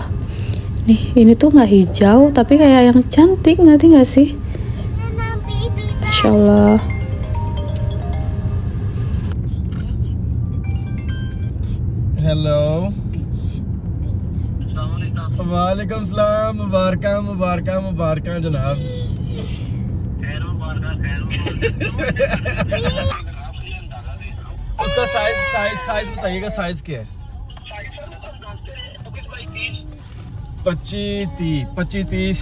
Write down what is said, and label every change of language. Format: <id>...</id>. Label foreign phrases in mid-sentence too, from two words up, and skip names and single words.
<id>Nih, ini tuh nggak hijau tapi kayak yang cantik, ngerti nggak sih? Masya Allah. Hello. Waalaikumsalam.</id> <hi>मुबारक जनाब. उसका साइज बताइएगा, साइज क्या है? 25-30.</hi>